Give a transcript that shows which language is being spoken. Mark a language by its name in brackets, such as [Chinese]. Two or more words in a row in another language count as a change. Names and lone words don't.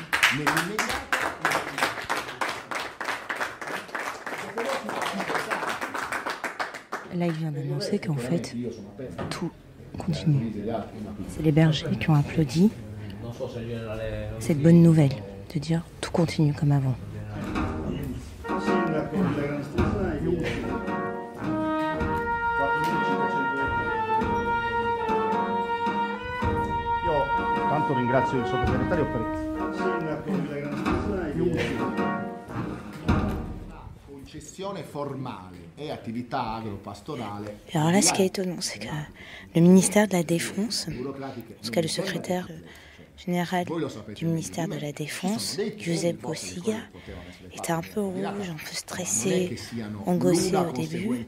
[French] Là, il vient d'annoncer qu'en fait, tout continue. C'est les bergers qui ont applaudi cette bonne nouvelle, de dire tout continue comme avant. [Italian] Tanto ringrazio il sottosegretario [French] Alors là, ce qui est étonnant, c'est que le ministère de la Défense, en tout cas le secrétaire général du ministère de la Défense, Giuseppe Cossiga, était un peu rouge, un peu stressé, angoissé au début.